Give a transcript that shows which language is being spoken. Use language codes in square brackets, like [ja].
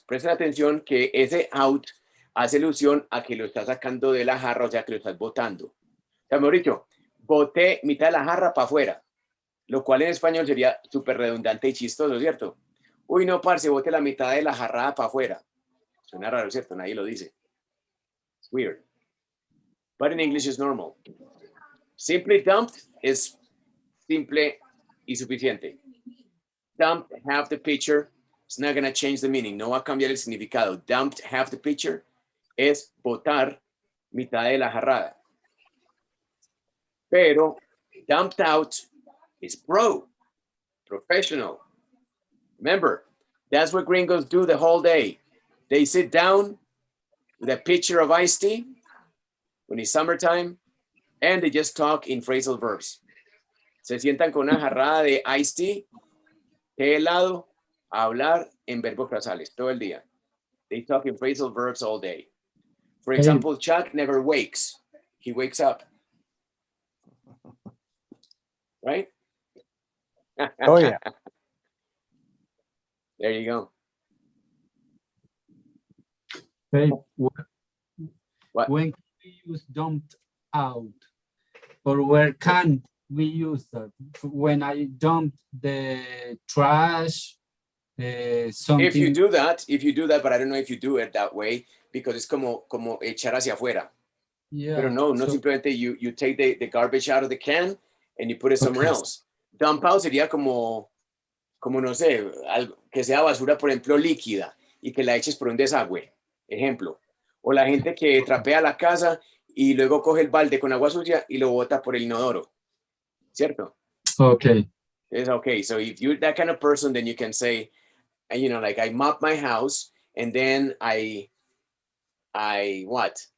[es] Presten atención que ese out hace alusión a que lo estás sacando de la jarra, o sea que lo estás botando. O sea, mejor dicho, boté mitad de la jarra para afuera, lo cual en español sería súper redundante y chistoso, ¿cierto? Uy, no, parce, boté la mitad de la jarrada para afuera. Suena raro, ¿cierto? Nadie lo dice. [en] It's weird. But in English is normal. Simply dumped [es] es simple y suficiente. [en] Dumped half the pitcher. It's not going to change the meaning. [es] No va a cambiar el significado. [en] Dumped half the pitcher [es] es botar mitad de la jarrada. [en] Pero dumped out is professional. Remember, that's what gringos do the whole day. They sit down with a pitcher of iced tea when it's summertime, and they just talk in phrasal verbs. [es] Se sientan con una jarrada de iced tea, té helado, a hablar en verbos frasales todo el día. [en] They talk in phrasal verbs all day. For example, Chuck never wakes. He wakes up. Right? Oh, yeah. There you go. Hey, What? when we use dumped out, or where can we use that? When I dump the trash, something. If you do that, but I don't know if you do it that way, because it's [es] como echar hacia afuera. [en] Yeah. [es] Pero no simplemente [en] you take the garbage out of the can and you put it somewhere else. [es] Dump out sería como no sé, algo que sea basura, por ejemplo, líquida y que la eches por un desagüe, ejemplo. O la gente que trapea la casa y luego coge el balde con agua sucia y lo bota por el inodoro, ¿cierto? [en] Okay. It's okay. So if you're that kind of person, then you can say, you know, like I mop my house and then I what?